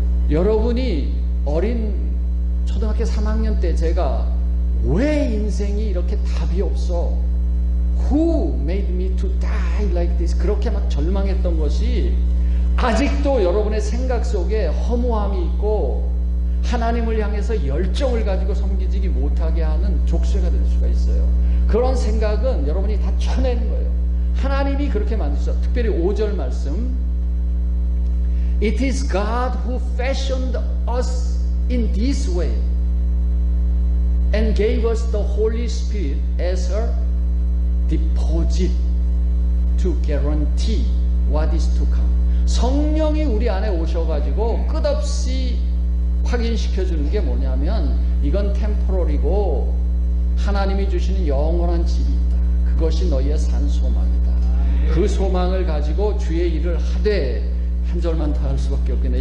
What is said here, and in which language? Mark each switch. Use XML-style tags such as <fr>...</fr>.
<ko>여러분이 어린 초등학교 3학년 때 제가 왜 인생이 이렇게 답이 없어?</ko> <en>Who made me to die like this?</en> <ko>그렇게 막 절망했던 것이 아직도 여러분의 생각 속에 허무함이 있고 하나님을 향해서 열정을 가지고 섬기지 못하게 하는 족쇄가 될 수가 있어요. 그런 생각은 여러분이 다 쳐내는 거예요. 하나님이 그렇게 만드셨어요. 특별히 5절 말씀</ko> <en>It is God who fashioned us in this way and gave us the Holy Spirit as a deposit to guarantee what is to come.</en> <ko>성령이 우리 안에 오셔가지고 끝없이 확인시켜주는 게 뭐냐면 이건 템포럴이고 하나님이 주시는 영원한 집이 있다. 그것이 너희의 산 소망이다. 그 소망을 가지고 주의 일을 하되 한 절만 더 할 수밖에 없겠네.</ko>